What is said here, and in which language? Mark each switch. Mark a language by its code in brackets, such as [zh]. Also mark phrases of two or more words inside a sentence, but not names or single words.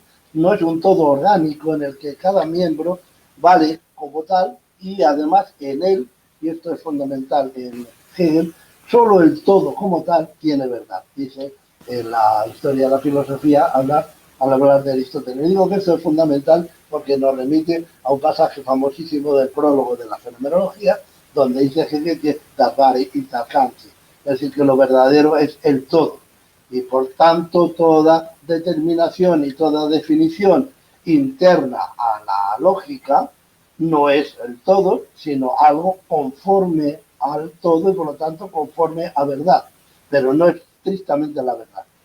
[es] No es un todo orgánico en el que cada miembro vale como tal y además en él, y esto es fundamental en Hegel, solo el todo como tal tiene verdad. Dice en la historia de la filosofía al hablar de Aristóteles. Digo que esto es fundamental porque nos remite a un pasaje famosísimo del prólogo de la fenomenología, donde dice Hegel que [de] das Wahre ist das Ganze, [es] es decir, que lo verdadero es el todo. Y por tanto, toda determinación y toda definición interna a la lógica no es el todo, sino algo conforme al todo y por lo tanto conforme a verdad, pero no es estrictamente la verdad.